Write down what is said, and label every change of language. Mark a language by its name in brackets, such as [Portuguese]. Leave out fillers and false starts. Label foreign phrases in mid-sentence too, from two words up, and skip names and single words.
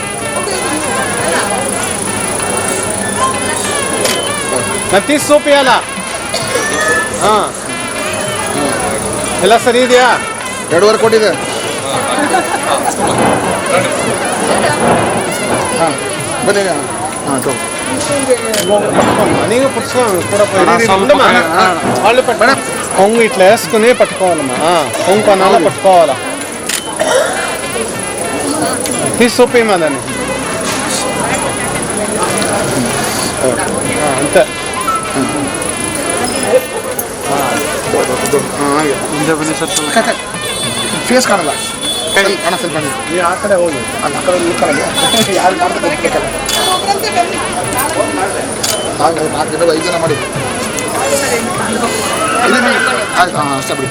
[Kannada] ನತ್ತಿ ಸೂಪ್ ಅಲ್ಲ ಹಾಂ ಎಲ್ಲ ಸರಿ ಇದೆಯಾ 2.5 ಕೋಟಿ ಇದೆ ಹಾಂ ಬನ್ನಿ ಹಾಂ [Telugu] నీకు వాళ్ళు కొంగు ఇట్లా వేసుకుని పట్టుకోవాలమ్మా కొంగు కొనాలా పట్టుకోవాలా తీసి చూపేమా దాన్ని అంతే [Kannada] ಫೇಸ್ ಕಾಣಲ್ಲ ಅಣ್ಣ ಸ್ವಲ್ಪ ಆ ಕಡೆ ಹೋಗಿ ಆ ಕಡೆ ಯಾರು ಮಾಡ್ತಾರೆ ಹಾಗೆ 4 ಜನ 5 ಜನ ಮಾಡಿ ಆಯ್ತು ಹಾಂ ಅಷ್ಟೇ ಬಿಡಿ